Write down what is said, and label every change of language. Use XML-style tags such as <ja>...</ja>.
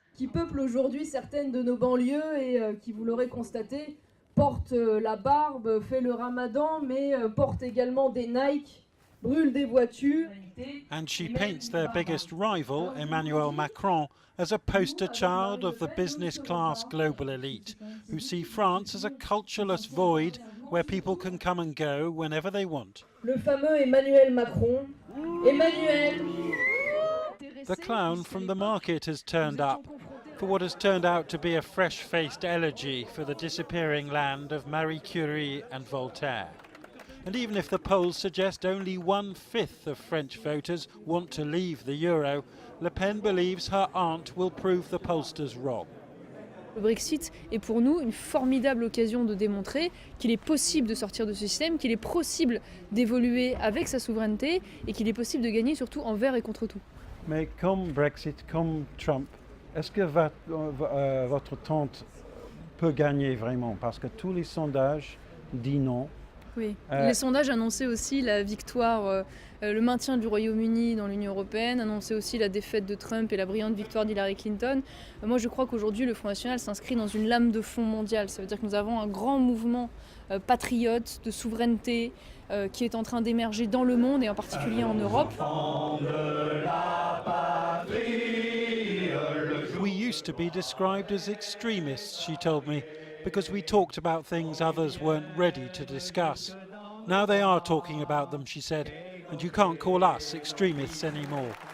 <fr>Qui peuplent aujourd'hui certaines de nos banlieues et qui, vous l'aurez constaté, portent la barbe, fait le ramadan, mais portent également des Nike, brûlent des voitures.</fr> <en>And she paints their biggest rival, Emmanuel Macron, as a poster child of the business class global elite, who see France as a cultureless void where people can come and go whenever they want.</en> <fr>Le fameux Emmanuel Macron. Emmanuel.</fr> <en>The clown from the market has turned up for what has turned out to be a fresh-faced elegy for the disappearing land of Marie Curie and Voltaire. And even if the polls suggest only 1/5 of French voters want to leave the euro, Le Pen believes her aunt will prove the pollsters wrong.</en> <fr>Le Brexit est pour nous une formidable occasion de démontrer qu'il est possible de sortir de ce système, qu'il est possible d'évoluer avec sa souveraineté et qu'il est possible de gagner surtout envers et contre tout. Mais comme Brexit, comme Trump, est-ce que votre tante peut gagner vraiment? Parce que tous les sondages disent non. Oui, les sondages annonçaient aussi la victoire, le maintien du Royaume-Uni dans l'Union européenne, annonçaient aussi la défaite de Trump et la brillante victoire d'Hillary Clinton. Moi je crois qu'aujourd'hui le Front National s'inscrit dans une lame de fond mondiale. Ça veut dire que nous avons un grand mouvement patriote de souveraineté qui est en train d'émerger dans le monde et en particulier en Europe.</fr> <en>We used to be described as extremists, she told me, because we talked about things others weren't ready to discuss. Now they are talking about them, she said, and you can't call us extremists anymore.</en>